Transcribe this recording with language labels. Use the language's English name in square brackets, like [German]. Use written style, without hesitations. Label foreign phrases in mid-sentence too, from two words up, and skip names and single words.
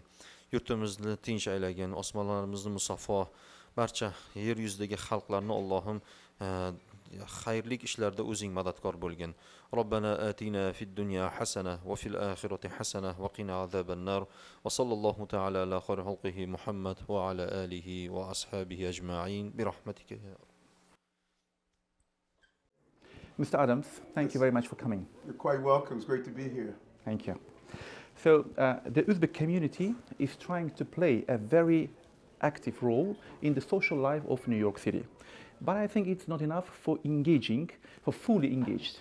[Uzbek] Yurtimizni tinch aylagin, osmonlarimizni musaffo, barcha yer yuzidagi xalqlarni Allohim xayrlik ishlarda o'zing madadkor bo'lgin. [Arabic] ربنا آتنا في الدنيا حسنة وفي الآخرة حسنة وقنا عذاب النار. وصلى الله تعالى على خير خلقه محمد وعلى آله وأصحابه أجمعين برحمتك. [English] Mr. Adams, thank you very much for coming. You're quite welcome. It's great to be here. Thank you. So the Uzbek community is trying to play a very active role in the social life of New York City. But I think it's not enough for fully engaged.